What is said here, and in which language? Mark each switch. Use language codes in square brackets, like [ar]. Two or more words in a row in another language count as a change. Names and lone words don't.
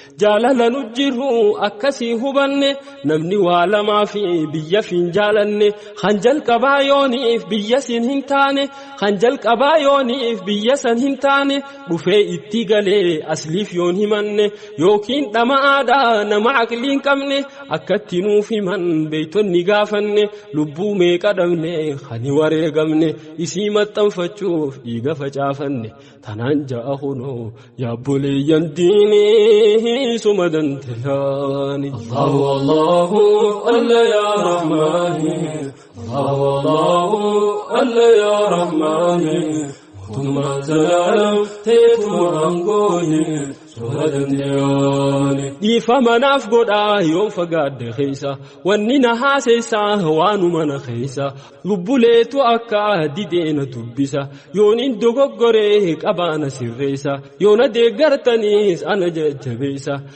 [om] jaalala nu jiru akkasii hubanne, namni waa lamaa fi biyya fi hin jaalanne, kan jalqabaa yooniif biyya sin hin taane, kan jalqabaa yooniif biyya san hin taane, dhufee itti galee asliif yoon himanne, yookiin dhama'aadha nama aqlii hin qabne, akkatti nuuf himan beeytonni gaafanne, lubbuu meeqa dhabne, kan wareegamne, isii maxxanfachuuf dhiiga facaafanne, tanaan ja'a hunoo yaabboleeyyan diinii suma dantayaani. [ar] الله، الله، الله يا رحمن. الله، الله، الله يا رحمن. [om] Tuma zalaalam teetu aangooni. Suma dandayaani. Dhiifa manaaf godhaa yoon fagaadde keessa, wanni na haaseessaa waanuma na keessa, lubbuleetu akka didee na dubbisa, yoon hin dogoggoree qabaana sirreessa, yoona deeggartaniis ana jajjabeessa.